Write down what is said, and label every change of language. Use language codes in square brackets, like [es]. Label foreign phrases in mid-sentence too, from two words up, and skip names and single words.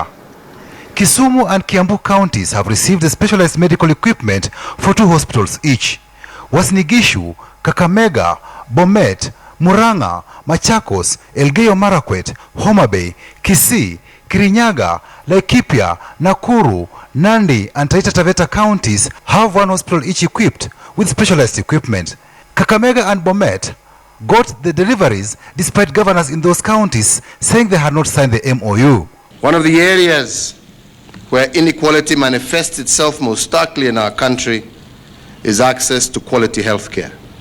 [en] Kisumu and Kiambu counties have received the specialized medical equipment for 2 hospitals each. Mogadishu, Kakamega, Bomet, Murang'a, Machakos, Elgeyo Marakwet, Homa Bay, Kisii, Kirinyaga, Laikipia, Nakuru, Nandi, and Taita Taveta counties have 1 hospital each equipped with specialized equipment. Kakamega and Bomet got the deliveries despite governors in those counties saying they had not signed the MOU. One of the areas where inequality manifests itself most starkly in our country is access to quality health care.